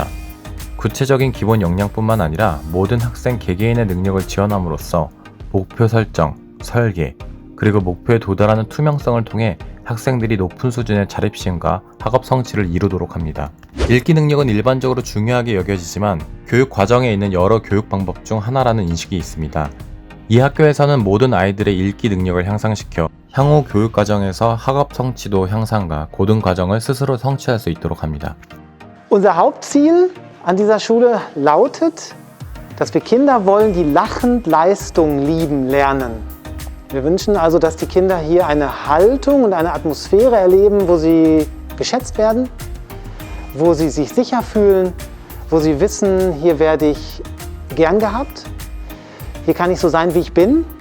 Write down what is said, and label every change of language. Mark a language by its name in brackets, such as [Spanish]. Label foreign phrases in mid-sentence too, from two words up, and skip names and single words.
[Korean] 구체적인 기본 역량뿐만 아니라 모든 학생 개개인의 능력을 지원함으로써 목표 설정, 설계, 그리고 목표에 도달하는 투명성을 통해 학생들이 높은 수준의 자립심과 학업 성취를 이루도록 합니다. 읽기 능력은 일반적으로 중요하게 여겨지지만 교육 과정에 있는 여러 교육 방법 중 하나라는 인식이 있습니다. 이 학교에서는 모든 아이들의 읽기 능력을 향상시켜 향후 교육 과정에서 학업 성취도 향상과 고등 과정을 스스로 성취할 수 있도록 합니다. [German] Unser Hauptziel an dieser Schule lautet, dass wir Kinder wollen, die lachend Leistung lieben lernen. Wir wünschen also, dass die Kinder hier eine Haltung und eine Atmosphäre erleben, wo sie geschätzt werden, wo sie sich sicher fühlen, wo sie wissen, hier werde ich gern gehabt, hier kann ich so sein, wie ich bin.